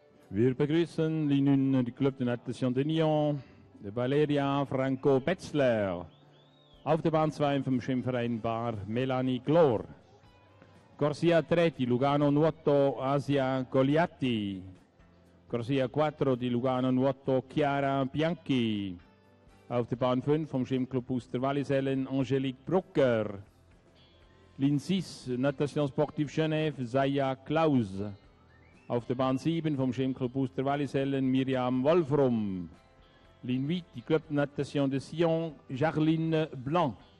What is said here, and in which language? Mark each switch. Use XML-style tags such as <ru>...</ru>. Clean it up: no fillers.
<de>Wir begrüßen die Club de Natation de Nyon, de Valeria Franco Betzler. Auf der Bahn 2 vom Schwimmverein Bar Melanie Glor.</de> <it>Corsia 3 di Lugano Nuoto Asia Goliatti. Corsia 4 di Lugano Nuoto Chiara Bianchi.</it> <de>Auf der Bahn 5 vom Schwimmclub Uster-Wallisellen Angelique Brucker.</de> <fr>Ligne 6 Natation Sportive Genève Zaya Klaus.</fr> <de>Auf der Bahn 7 vom Schwimmclub Uster-Wallisellen Miriam Wolfrum.</de> <fr>Ligne 8 du Club de Natation de Sion, Jarline Blanc.</fr>